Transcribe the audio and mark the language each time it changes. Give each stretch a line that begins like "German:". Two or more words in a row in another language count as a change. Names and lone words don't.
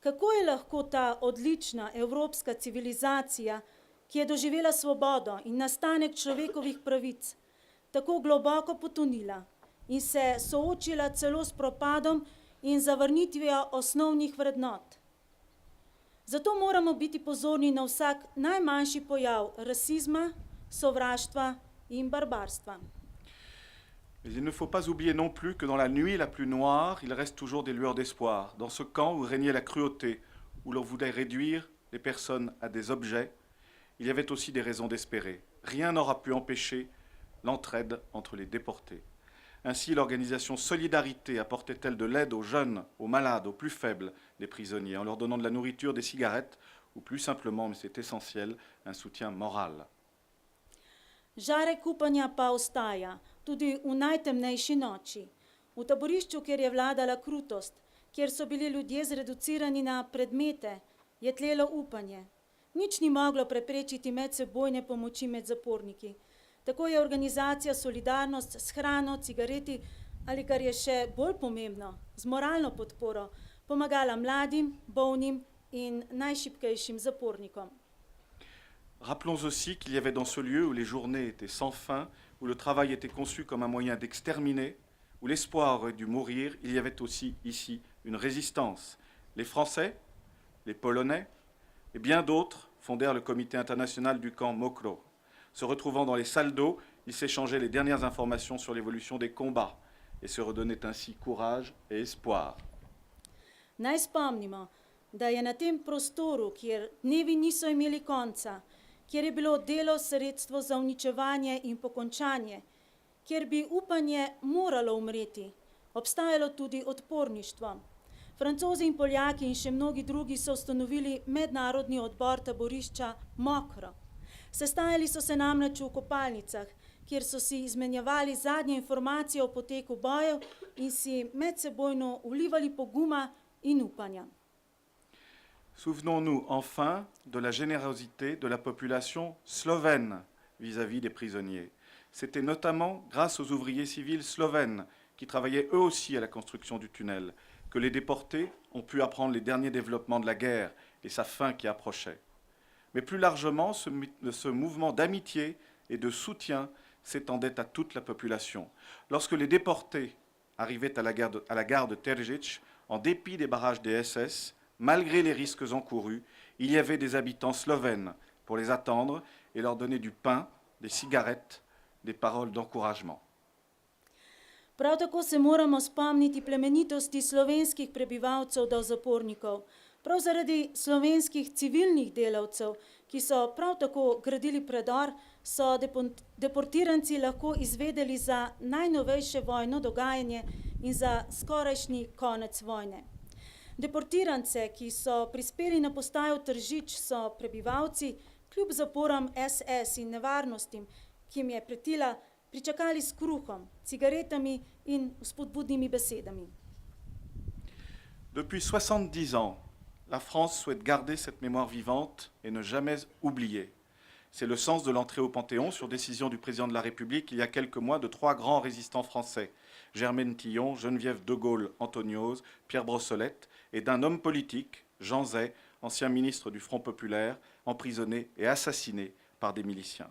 Slovenian: kako je lahko ta odlična evropska civilizacija, ki je doživela svobodo in nastanek človekovih pravic, tako globoko potonila in se soočila celo s propadom in zavrnitvijo osnovnih vrednot. Zato moramo biti pozorni na vsak najmanjši pojav rasizma, sovraštva in barbarstva.
French: Mais il ne faut pas oublier non plus que dans la nuit la plus noire, il reste toujours des lueurs d'espoir. Dans ce camp où régnait la cruauté, où l'on voulait réduire les personnes à des objets, il y avait aussi des raisons d'espérer. Rien n'aura pu empêcher l'entraide entre les déportés. Ainsi, l'organisation Solidarité apportait-elle de l'aide aux jeunes, aux malades, aux plus faibles des prisonniers, en leur donnant de la nourriture, des cigarettes, ou plus simplement, mais c'est essentiel, un soutien moral.
Slovenian: Žarek upanja pa ostaja tudi v najtemnejši noči. V taborišču, kjer je vladala krutost, kjer so bili ljudje zreducirani na predmete, je tlelo upanje. Nič ni moglo preprečiti medsebojne pomoči med zaporniki. Tako je organizacija Solidarnost s hrano, cigareti ali, kar je še bolj pomembno, z moralno podporo pomagala mladim, bolnim in najšibkejšim zapornikom.
French: Rappelons aussi qu'il y avait dans ce lieu où les journées étaient sans fin, où le travail était conçu comme un moyen d'exterminer, où l'espoir aurait dû mourir, il y avait aussi ici une résistance. Les Français, les Polonais et bien d'autres fondèrent le comité international du camp Mokro. Se retrouvant dans les salles d'eau, ils s'échangeaient les dernières informations sur l'évolution des combats et se redonnaient ainsi courage et espoir.
Slovenian: Naj spomnimo, da je na tem prostoru, kjer dnevi niso imeli konca, kjer je bilo delo sredstvo za uničevanje in pokončanje, kjer bi upanje moralo umreti, obstajalo tudi odporništvo. Francozi in Poljaki in še mnogi drugi so ustanovili mednarodni odbor taborišča Mokro. Sestajali so se namreč v kopalnicah, kjer so si izmenjevali zadnje informacije o poteku bojev in si medsebojno vlivali poguma in upanja.
French: Souvenons-nous enfin de la générosité de la population slovène vis-à-vis des prisonniers. C'était notamment grâce aux ouvriers civils slovènes qui travaillaient eux aussi à la construction du tunnel que les déportés ont pu apprendre les derniers développements de la guerre et sa fin qui approchait. Mais plus largement, ce mouvement d'amitié et de soutien s'étendait à toute la population. Lorsque les déportés arrivaient à la gare de Terzic, en dépit des barrages des SS, malgré les risques encourus, il y avait des habitants slovènes pour les attendre et leur donner du pain, des cigarettes, des paroles d'encouragement.
Slovenian: Prav tako se moramo spomniti plemenitosti slovenskih prebivalcev do zapornikov. Prav zaradi slovenskih civilnih delavcev, ki so prav tako gradili predor, so deportiranci lahko izvedeli za najnovejše vojno dogajanje in za skorajšnji konec vojne. Deportirance, ki so prispeli na postajo Tržič, so prebivalci kljub zaporam SS in nevarnostim, ki jim je pretila, pričakali s kruhom, cigaretami in vzpodbudnimi besedami.
French: Depuis 70 ans, la France souhaite garder cette mémoire vivante et ne jamais oublier. C'est le sens de l'entrée au Panthéon sur décision du président de la République il y a quelques mois de 3 grands résistants français, Germaine Tillon, Geneviève de Gaulle Anthonioz, Pierre Brossolette, et d'un homme politique, Jean Zay, ancien ministre du Front populaire, emprisonné et assassiné par des miliciens.